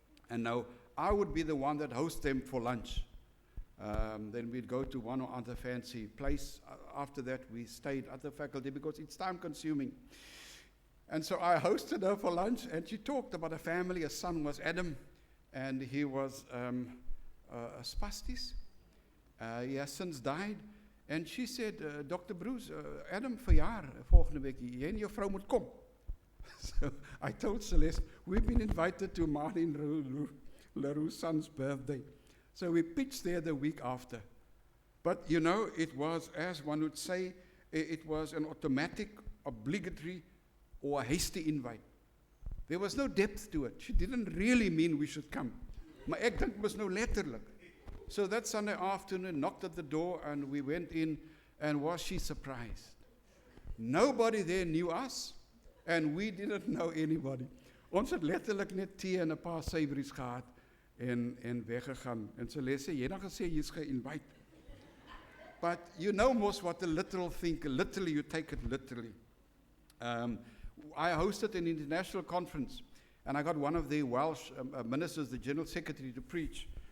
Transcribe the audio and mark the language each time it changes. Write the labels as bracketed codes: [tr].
[en] And now I would be the one that hosts them for lunch. Then we'd go to one or other fancy place. After that, we stayed at the faculty because it's time-consuming. And so I hosted her for lunch, and she talked about a family. A son was Adam, and he was spastis. He has since died. And she said, Dr. [af] Bruce, Adam verjaar volgende week. Jy en jou vrou moet kom. [en] So I told Celeste, we've been invited to Martin Leroux's son's birthday. So we pitched there the week after. But, you know, it was, as one would say, it was an automatic, obligatory, or a hasty invite. There was no depth to it. She didn't really mean we should come. [af] Maar ek dink was nou letterlik. [en] So that Sunday afternoon, knocked at the door, and we went in, and was she surprised? Nobody there knew us, and we didn't know anybody. [af] Ons het letterlik net tee en 'n paar savories gehad en weggegaan. En Celeste sê, jy het dan gesê jy's ge-invite. [en] But you know most what the literal think, literally you take it literally. I hosted an international conference, and I got one of the Welsh ministers, the General Secretary, to preach.